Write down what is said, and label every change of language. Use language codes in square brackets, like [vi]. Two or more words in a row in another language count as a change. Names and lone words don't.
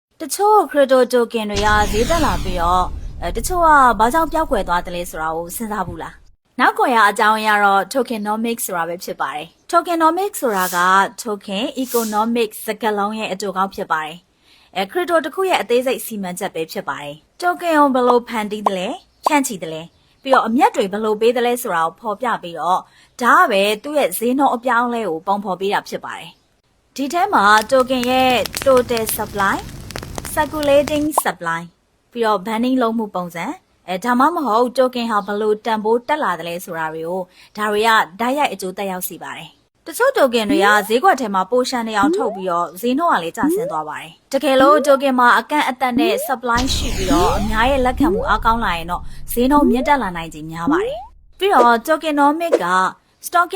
[my] တချို့ခရစ်တိုတိုကင်တွေကဈေးတက်လာပြီးတော့တချို့ကဘာကြောင့်ပြောက်ကွယ်သွားတယ်လဲဆိုတာကိုစဉ်းစားဘူးလားနောက်ကွယ်ရအကြောင်းအရာတော့ tokenomics ဆိုတာပဲဖြစ်ပါတယ် tokenomics ဆိုတာက [en] token economic [my] စကားလုံးရဲ့အတူကောင်းဖြစ်ပါတယ်ခရစ်တိုတစ်ခုရဲ့အသေးစိတ်စီမံချက်ပဲဖြစ်ပါတယ် token ကိုဘယ်လိုဖန်တီးတယ်လဲဖြန့်ချီ တယ်လဲပြီးတော့အမြတ်တွေဘယ်လိုပေးတယ်လဲဆိုတာကိုဖော်ပြပြီးတော့ဒါကပဲသူ့ရဲ့ဈေးနှုန်းအပြောင်းလဲကိုပုံဖော်ပေးတာဖြစ်ပါတယ်ဒီထဲမှာ token ရဲ့ [en] total supply circulating supply [my] ပြီးတော့ banning လုပ်မှုပုံစံဒါမှမဟုတ် token ဟာဘယ်လို တန်ဖိုးတက်လာတယ်လဲဆိုတာတွေကိုဒါတွေကဓာတ်ရိုက်အကျိုးသက်ရောက်စေပါတယ်တချို့ token တွေကဈေးကွက်ထဲမှာပိုရှန်နေအောင်ထုတ်ပြီးတော့ဈေးနှုန်းကလည်းကျဆင်းသွားပါတယ်တကယ်လို့ token မှာအက န့်အသတ်နဲ့ supply ရှိပြီးတော့အများရဲ့လက်ခံမှုအားကောင်းလာရင်တော့ဈေးနှုန်းမြင့်တက်လာနိုင်ခြင်းများပါတယ်ပြီးတော့ tokenomic က stocking